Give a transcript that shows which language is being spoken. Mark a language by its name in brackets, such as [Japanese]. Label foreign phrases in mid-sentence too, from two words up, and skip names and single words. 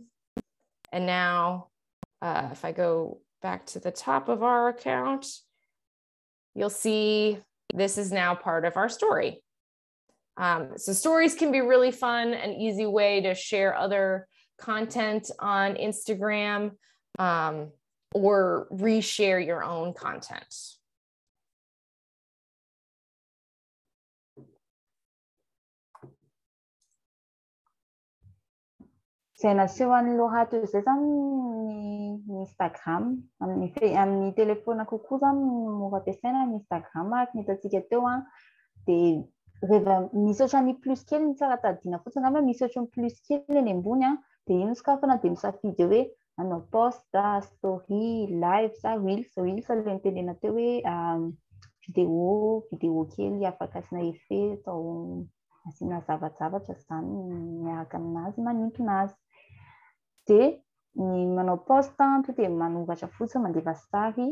[English] And now if I go back to the top of our account, you'll see this is now part of our story. So stories can be really fun, an easy way to share other content on Instagram or reshare your own content. [Malagasy] Izay naseho an'ny lohato izay zany ny Instagram amin'ny telefona kokoa zany mora ampiasaina ny Instagram araka ny hitantsika teo a dia rehefa misy ohatran'ny plus kely ny tsara tadidina fotsiny angamba misy ohatran'ny plus kely eny ambony a dia iny sokafana dia misafidy hoe anao [English] post, story, live [Malagasy] sa reels ilay nitenena teo hoe vidéo kely afaka asina effet atao asina zavatra zany miaraka aminazy manintona azy. Dia ny manao post to dia manoratra fotsiny mandeva sary.